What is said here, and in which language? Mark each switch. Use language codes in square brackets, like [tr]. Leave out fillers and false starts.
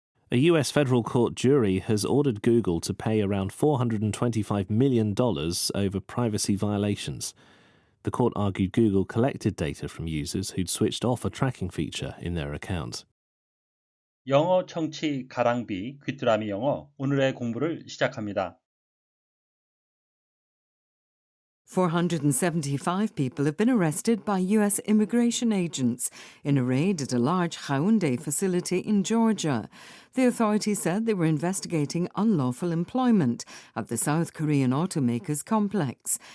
[en] A US federal court jury has ordered Google to pay around $425 million over privacy violations. The court argued Google collected data from users who'd switched off a tracking feature in their account. [ko] 영어 청취 가랑비 귀뚜라미 영어 오늘의 공부를 시작합니다. [en] 475 people have been arrested by U.S. immigration agents in a raid at a large Hyundai facility in Georgia. The authorities said they were investigating unlawful employment at the South Korean automaker's complex.